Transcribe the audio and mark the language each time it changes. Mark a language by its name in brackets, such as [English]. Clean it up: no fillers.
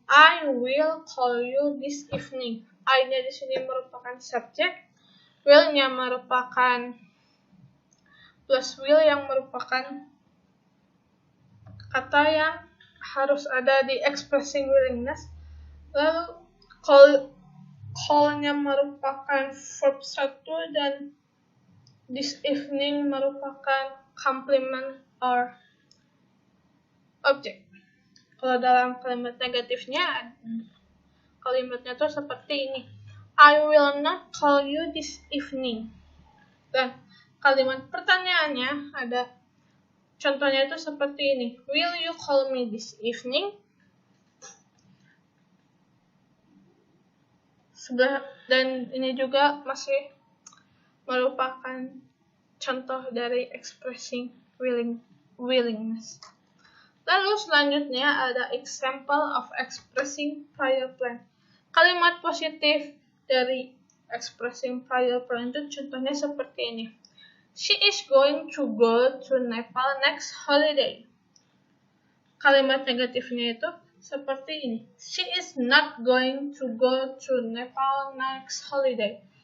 [English] I will call you this evening. [Indonesian] I-nya di sini merupakan subjek, will-nya merupakan plus will yang merupakan kata yang harus ada di expressing willingness. Lalu call-nya merupakan verb 1 dan this evening merupakan [English] complement or object. [Indonesian] Kalau dalam kalimat negatifnya, kalimatnya tuh seperti ini. [English] I will not call you this evening. [Indonesian] Dan kalimat pertanyaannya ada contohnya itu seperti ini. [English] Will you call me this evening? [Indonesian] Dan ini juga masih merupakan contoh dari expressing willingness. Lalu selanjutnya ada [English] example of expressing prior plan. [Indonesian] Kalimat positif dari expressing prior plan itu contohnya seperti ini. [English] She is going to go to Nepal next holiday. [Indonesian] Kalimat negatifnya itu seperti ini. [English] She is not going to go to Nepal next holiday.